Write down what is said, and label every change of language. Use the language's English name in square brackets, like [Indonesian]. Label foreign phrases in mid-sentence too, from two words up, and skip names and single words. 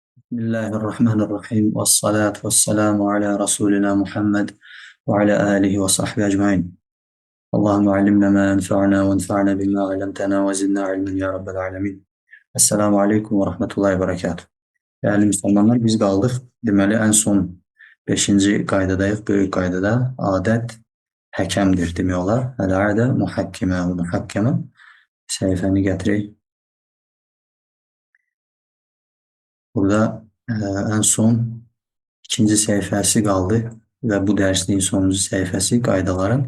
[Arabic] بسم الله الرحمن الرحيم والصلاة والسلام على رسولنا محمد وعلى آله وصحبه أجمعين. اللهم علمنا ما ينفعنا وانفعنا بما علمتنا وزدنا علما يا رب العالمين. السلام عليكم ورحمة الله وبركاته. [Turkish] Değerli Müslümanlar, biz kaldık. [Azerbaijani] Deməli en son 5. qaydadayıq. Böyük qaydada adət həkəmdir demək olar. [Arabic] العادة محكِّمة ومحكَّمة. [Azerbaijani] Səhifəni gətirək. Burada en son ikinci səhifəsi qaldı və bu dərsliyin sonuncu səhifəsi qaydaların.